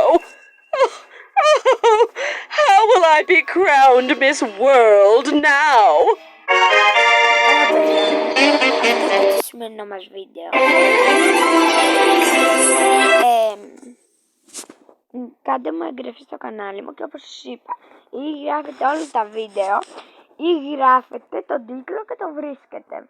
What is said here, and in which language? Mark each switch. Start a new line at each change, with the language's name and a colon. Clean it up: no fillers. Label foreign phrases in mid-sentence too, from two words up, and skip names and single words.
English: Oh, how will I be crowned Miss World now?
Greek: Αυτό το σημερινό μας βίντεο. Κάντε μου εγγραφή στο κανάλι μου και όπως σας είπα, ή γράφετε όλα τα βίντεο ή γράφετε τον τίτλο και το βρίσκετε.